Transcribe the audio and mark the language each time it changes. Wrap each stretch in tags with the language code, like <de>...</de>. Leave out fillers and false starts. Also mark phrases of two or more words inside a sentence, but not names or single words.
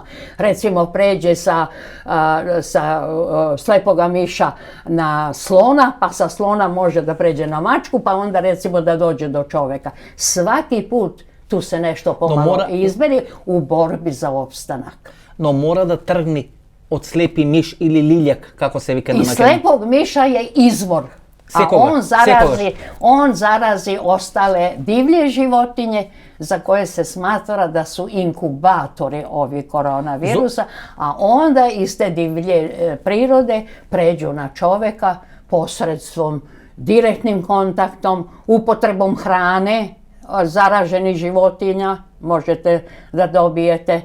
<sr>Recimo pređe sa slepoga miša na slona, pa sa slona može da pređe na mačku, pa onda recimo da dođe do čoveka. Svaki put tu se nešto pomalo izmeri u borbi za opstanak.</sr> <mk>Но мора да тргни од слепи миш или лилјак, како се вика на македонски.</mk> <sr>И слепог миша je izvor, a on zarazi ostale divlje životinje za koje se smatra da su inkubatori ovih koronavirusa, a onda iz te divlje prirode pređu na čoveka posredstvom direktnim kontaktom, upotrebom hrane, zaraženih životinja možete da dobijete.</sr>